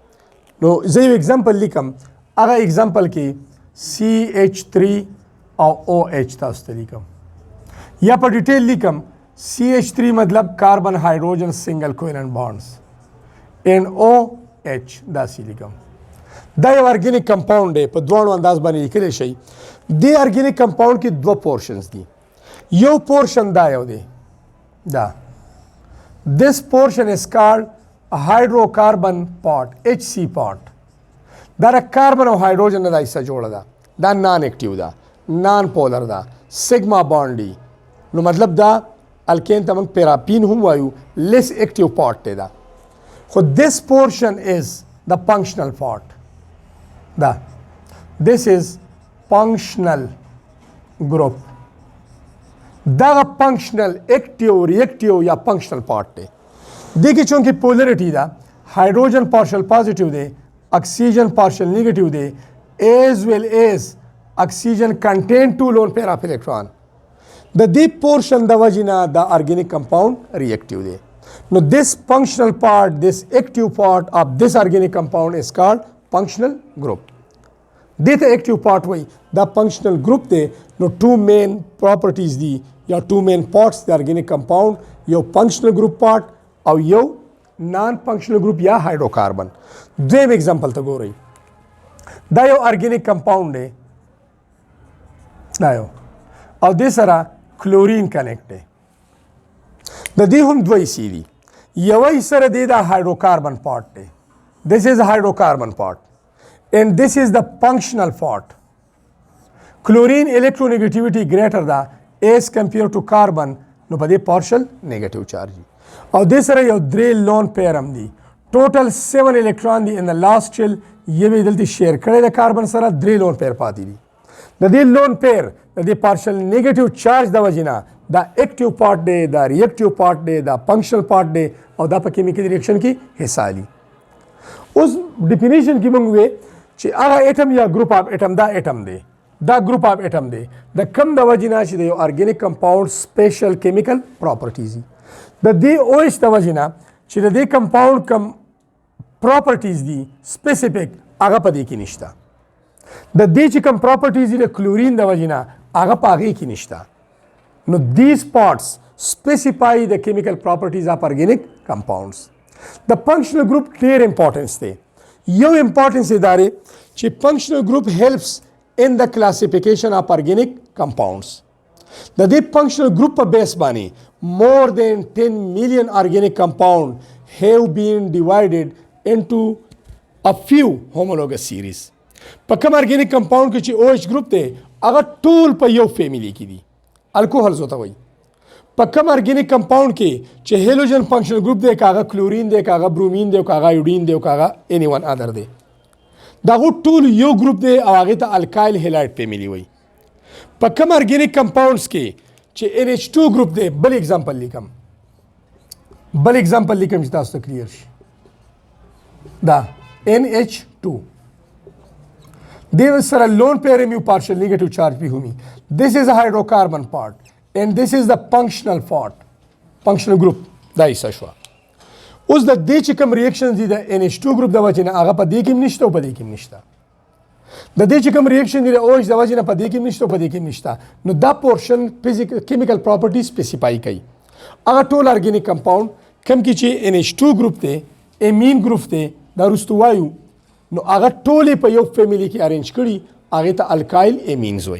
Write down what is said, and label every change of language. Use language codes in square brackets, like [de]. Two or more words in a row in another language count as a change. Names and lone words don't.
[ps] نو زه یو اگزامپل لیکم هغه اگزامپل کې CH3 او OH تاسو ته لیکم یا په ډیټیل لیکم CH3 مطلب [en] carbon hydrogen single covalent bonds [ps] NOH داسې لیکم. دا یو [en] organic compound [ps] دی په دواړو انداز باندې لیکلی شئ. دې [en] organic compound [ps] کې دوه پورشنز دي. یو پورشن دا یو دی دا [en] this portion is called a hydrocarbon part HC part. [ps] دا د کاربن او هایدروجن نه دا حصه جوړه ده دا [en] non active [ps] ده [en] non polar [ps] ده [en] sigma bond [ps] دی. نو مطلب دا الکین ته موږ پیراپین هم وایو [en] less active part [ps] دی دا. [en] خو this portion is the functional part. دا this is functional group. [ps] دا [en] functional active reactive [ps] یا [en] functional part [ps] دی. دې کې چونکې پولریټي ده [en] hydrogen partial positive [ps] دی [en] oxygen partial negative [ps] دی [en] as well as oxygen contain two lone pair of electron [ps] د دې پورشن د وجې نه د [en] organic compound reactive [ps] دی. [en] نو this functional part this active part of this organic compound is called functional group. [ps] دې ته [en] active part [ps] وایي دا [en] functional group [ps] دی. نو [en] two main properties [ps] دي یا [en] two main parts [ps] د [en] organic compound [ps] یو [en] functional group part [ps] او یو [en] non functional group [ps] یا هایدروکاربن. دویم اگزامپل ته ګورئ. دا یو [en] organic compound [ps] دی، دا یو، او دې سره کلورین کنیکټ دی. د دې هم دوه حصې دي. یوه حصه د دې دا [en] hydrocarbon part [ps] دی. [en] This is the hydrocarbon part and this is the functional part. Chlorine electronegativity greater than as compared to carbon, [ps] نو په دې [en] partial negative charge [ps] دي. او دې سره یو درې [en] lone pair [ps] هم دي. [en] Total 7 electron دي in the last shell. [ps] یوې دلته شیر کړی د کاربن سره 3 [en] lone pair [ps] پاتې دي. د دې [en] lone pair [ps] د دې [en] partial negative charge [ps] د وجې نه دا [en] active part [ps] دی، دا [en] reactive part [ps] دی، دا [en] functional part [ps] دی او دا په [en] chemical reaction [ps] کې حصہ لري. اوس ډیفینیشن کې موږ وې چې هغه اټم یا [en] group of atom [ps] دا اټم دی، دا [en] group of atom [ps] دی د کم د وجې نه چې د یو [en] organic compound special chemical properties [ps] دي. د دې او ایچ د وجې نه چې د دې کمپاوند کم پراپرټیز دي سپیسیفیک هغه په دې کې نشته. د دې چې کم پراپرټیز دي د کلورین د وجې نه هغه په هغې کې نشته. [en] نو these parts specify the chemical properties of organic compounds. The functional group [ps] ډېر امپورټنس دی. یو امپورټنس یې دا دی چې [en] functional group helps in the classification of organic compounds. [ps] د دې [en] functional group [ps] په بیس باندې [en] more than 10 million organic compounds have been divided into a few homologous series. [ps] په کوم [en] organic compound [ps] کې چې [en] OH group [ps] دی هغه ټول په یو فیملی کې دي، الکوهلز ورته وایي. په کوم [en] organic compound [ps] کې چې [en] halogen functional group [ps] دی، کاغه کلورین دی، کاغه برومین دی، کاغه ایوډین دی، کاغه [en] any one other [ps] دی، دا ټول یو ګروپ دی او هغه ته [en] alkyl halide family [ps] وایي. په کوم [en] organic compounds [ps] کې چې NH2 ګروپ دی، بل اگزامپل لیکم چې تاسو ته کلیر شي. دا NH2 دې سره [en] lone pair [ps] یو [en] partial negative charge [ps] به همي. [en] This is a hydrocarbon part and this is the functional part, functional group [ps] دا حصہ شو. اوس د دې چې کوم ریاکشن دي د NH2 ګروپ د وجې نه هغه په دې کې هم نشته او په دې کې هم نشته. د دې چې کوم ریاکشن دي د OH د وجې نه په دې کې هم نشته او په دې کې هم نشته. نو دا پورشن [en] physical chemical property [ps] سپیسیفای کوي. هغه ټول [en] organic compound [ps] کوم کې چې NH2 ګروپ دی، [en] amine group [ps] دی، دا وروسته وایو، نو هغه ټولې په یو فیملی کې ارینج کړي، هغې ته [en] alkyl amines [ps] وایي.